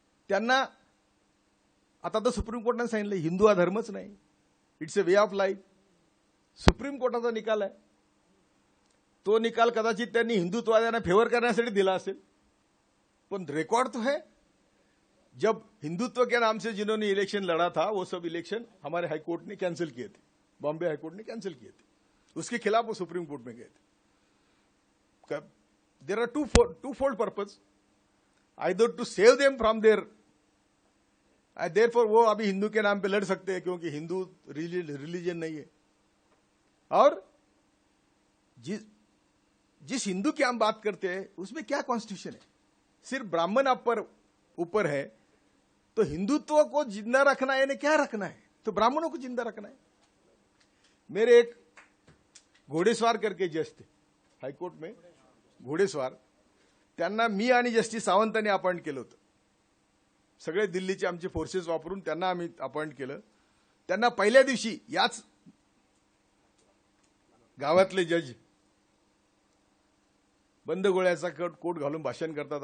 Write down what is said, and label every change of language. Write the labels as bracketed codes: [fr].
[mr] त्यांना आता तर सुप्रीम कोर्टाने सांगितलं हिंदू हा धर्मच नाही, [en] It's a way of life. [mr] Supreme कोर्टाचा निकाल आहे. तो निकाल कदाचित त्यांनी हिंदुत्ववाद्यांना फेवर करण्यासाठी दिला असेल, पण रिकॉर्ड तो है. [hi] जब हिंदुत्व के नाम से जिन्होंने इलेक्शन लड़ा था वो सब इलेक्शन हमारे हाईकोर्ट ने कैंसिल किए थे, बॉम्बे हाईकोर्ट ने कैंसिल किए थे. उसके खिलाफ वो सुप्रीम कोर्ट में गए थे. [en] there are two fold purpose, either to save them from [hi] therefore वो अभी हिंदू के नाम पे लड़ सकते हैं क्योंकि हिंदू रिलीजन नहीं है. और जिस हिंदू की हम बात करते हैं उसमें क्या कॉन्स्टिट्यूशन है? सिर्फ ब्राह्मण ऊपर है तो हिंदुत्व को जिंदा रखना है, क्या रखना है? तो ब्राह्मणों को जिंदा रखना है। मेरे एक घोडेस्वार करके जज थे हाईकोर्ट में, घोडेस्वार, [mr] त्यांना मी आणि जस्टिस सावंतांनी अपॉइंट केलं होतं। सगळे दिल्लीचे आमचे फोर्सेस वापरून त्यांना आम्ही अपॉइंट केलं। त्यांना पहिल्या दिवशी याच गावातले जज बंद गोळ्याचा कोट घालून भाषण करतात।